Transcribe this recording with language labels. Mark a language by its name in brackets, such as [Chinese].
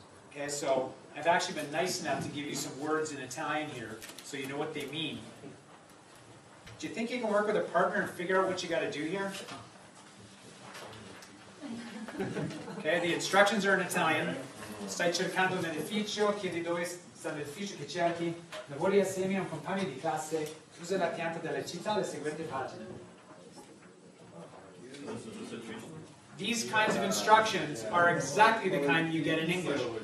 [English] Okay, so I've actually been nice enough to give you some words in Italian here so you know what they mean. Do you think you can work with a partner and figure out what you got to do here? Okay, the instructions are in Italian. [Italian] Stai cercando un edificio, chiedi dove sta l'edificio che cerchi, lavori assieme a un compagno di classe, usa la pianta della città, le seguenti pagine. [English] These kinds of instructions are exactly the kind you get in English.